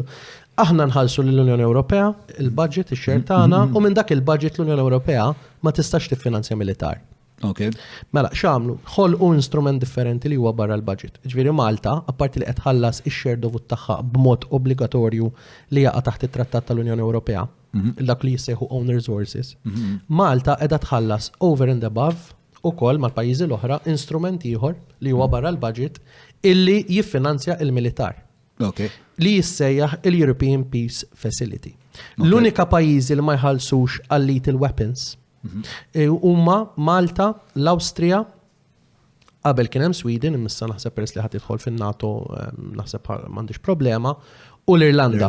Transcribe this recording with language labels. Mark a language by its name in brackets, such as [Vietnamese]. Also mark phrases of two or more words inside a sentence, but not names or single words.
[Maltese] Aħna nħallsu lill-Unjoni Ewropea il-budget ix-xejn tagħna u minn dak il-budget l-Unjoni Ewropea ma tistax tiffinanzja militar. Okay. Mela, x'għamlu? Ħolqu instrument differenti li huwa barra l-budget. Ġifieri Malta, apparti li qed ħallas ix-share dovut tagħha b'mod obbligatorju li jaqa' taħt it-Trattat tal-Unjoni Ewropea, dak li jissejħu [English] own resources. [Maltese] Malta qiegħda tħallas [English] over and above [Maltese] ukoll mal-pajjiżi l-oħra instrument ieħor li huwa barra l-budget illi jiffinanzja il-militar. Okay. Li jissejjaħ il-European Peace Facility. L-unika pajjiżi li ma jħallsux għal [English] lethal weapons [Maltese] huma Malta, l-Awstrija, qabel kien hemm Sweden, imissa naħseb peress li ħadd idħol fin-NATO naħseb m'għandix problema, u l-Irlanda.